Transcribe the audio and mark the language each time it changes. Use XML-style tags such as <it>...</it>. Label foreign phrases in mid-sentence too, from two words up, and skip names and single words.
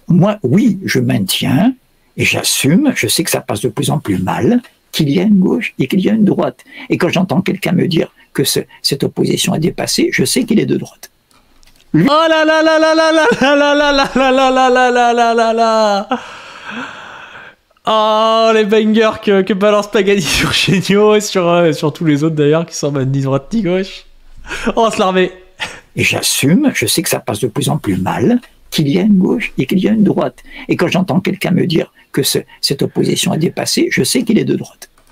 <fr>moi, oui, je maintiens et j'assume, je sais que ça passe de plus en plus mal, qu'il y a une gauche et qu'il y a une droite. Et quand j'entends quelqu'un me dire que cette opposition est dépassée, je sais qu'il est de droite. Lui... Oh là là là là là là là là là là là là là là là là là. Oh, les bangers que balance Pagani sur Chéniaud et sur tous les autres d'ailleurs qui sont ni droite ni gauche. Oh, se l'armée. Et j'assume, je sais que ça passe de plus en plus mal, qu'il y a une gauche et qu'il y a une droite. Et quand j'entends quelqu'un me dire que cette opposition est dépassée, je sais qu'il est de droite.</fr>